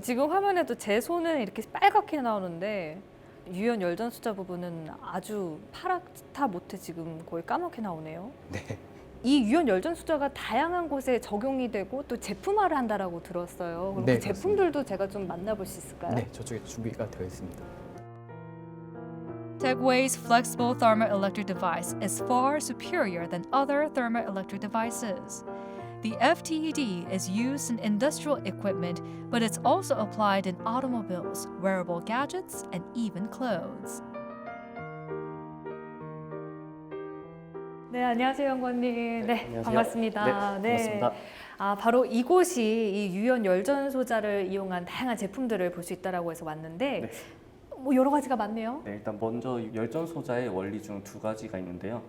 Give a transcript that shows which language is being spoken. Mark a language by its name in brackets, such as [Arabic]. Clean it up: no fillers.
[Korean] 지금 화면에도 제 손은 이렇게 빨갛게 나오는데 유연 열전 숫자 부분은 아주 파랗다 못해 지금 거의 까맣게 나오네요. 네. 이 유연 열전 숫자가 다양한 곳에 적용이 되고 또 제품화를 한다라고 들었어요. 그럼 네, 그 제품들도 제가 좀 만나볼 수 있을까요? 네, 저쪽에 준비가 되어 있습니다. [English] Techway's flexible thermoelectric device is far superior than other thermoelectric devices. The FTED is used in industrial equipment, but it's also applied in automobiles, wearable gadgets, and even clothes. [Korean] 네, 안녕하세요, 연구원님. 네, 안녕하세요. 반갑습니다. 네, 반갑습니다. 바로 이곳이 이 유연 열전 소자를 이용한 다양한 제품들을 볼 수 있다라고 해서 왔는데 네. 뭐 여러 가지가 많네요. 네, 일단 먼저 열전 소자의 원리 중 두 가지가 있는데요.